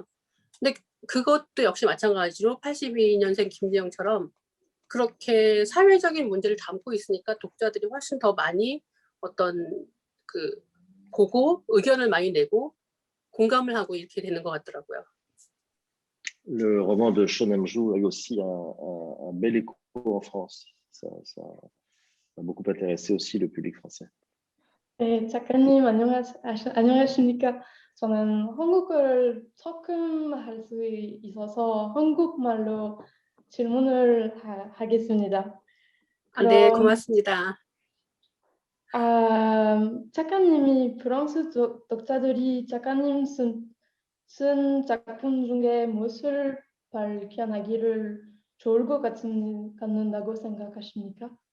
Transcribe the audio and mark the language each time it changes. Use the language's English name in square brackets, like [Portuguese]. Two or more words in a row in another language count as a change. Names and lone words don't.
[Korean] 근데 그것도 역시 마찬가지로 82년생 김지영처럼 그렇게 사회적인 문제를 담고 있으니까 독자들이 훨씬 더 많이 어떤 보고 의견을 많이 내고 공감을 하고 이렇게 되는 것 같더라고요. [French] Le roman de Shon Namju a eu aussi un bel écho en France. Ça a beaucoup intéressé aussi le public français. [Korean] 네, 작가님 안녕하십니까? 저는 한국어를 조금 할 수 있어서 한국말로 질문을 하겠습니다. 네, 고맙습니다. 작가님이 프랑스 독자들이 작가님 쓴 작품 중에 무엇을 발견하기를 좋을 것 같는다고 생각하십니까?